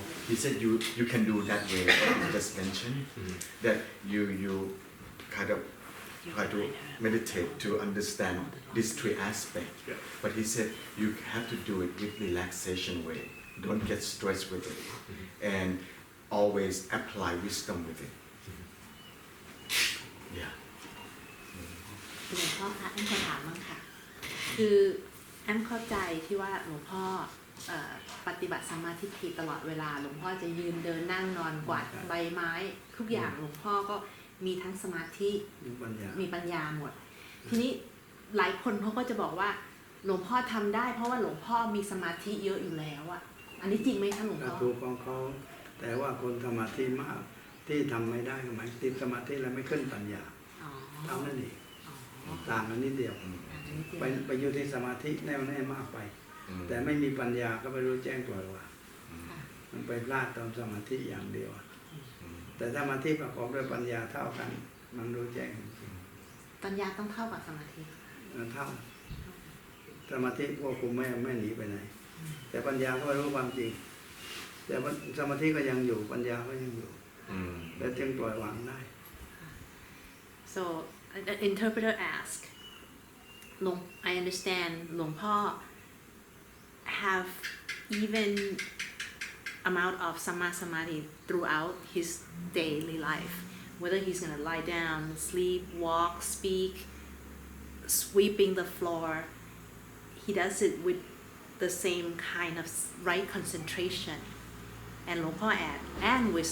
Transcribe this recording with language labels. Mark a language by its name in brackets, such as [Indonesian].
[English] He said you can do that way you just mentioned that you kind of try to meditate to understand these three aspects. But he said you have to do it with relaxation way. Don't get stressed with it, and always apply wisdom with it. [Thai] หลวงพ่อคะแอมขอถามบ้างค่ะคือแอมเข้าใจที่ว่าหลวงพ่อปฏิบัติสมาธิตลอดเวลาหลวงพ่อจะยืนเดินนั่งนอนกวาดใบไม้ทุกอย่างหลวงพ่อก็มีทั้งสมาธิมีปัญญาหมดทีนี้หลายคนเขาก็จะบอกว่า หลวงพ่อทำได้เพราะว่าหลวงพ่อมีสมาธิเยอะอยู่แล้วอะอันนี้จริงไหมคะหลวง ก็ พ่อ ถูกของเขาแต่ว่าคนสมาธิมากที่ทำไม่ได้ก็หมายติดสมาธิแล้วไม่ขึ้นปัญญา อ๋อ เท่านั้นเอง อ๋อ ต่างกันนิดเดียว อันนี้จริง ไปอยู่ที่สมาธิแน่วแน่มากไป แต่ไม่มีปัญญาก็ไม่รู้แจ้งปล่อยวาง ค่ะ มันไปพลาดตอนสมาธิอย่างเดียว แต่สมาธิประกอบด้วยปัญญาเท่ากัน มันรู้แจ้งจริง ปัญญาต้องเท่ากับสมาธิ ๆมันเท่า สมาธิพวกคุมไม่หนีไปไหน แต่ปัญญาก็รู้ความจริง แต่สมาธิก็ยังอยู่ปัญญาก็ยังอยู่และจึงปล่อยวางได้ [English] so an interpreter asked I understand หลวงพ่อ have even amount of samadhi throughout his daily life whether he's going to lie down sleep walk speak sweeping the floor he does it with the same kind of right concentration and หลวงพ่อ and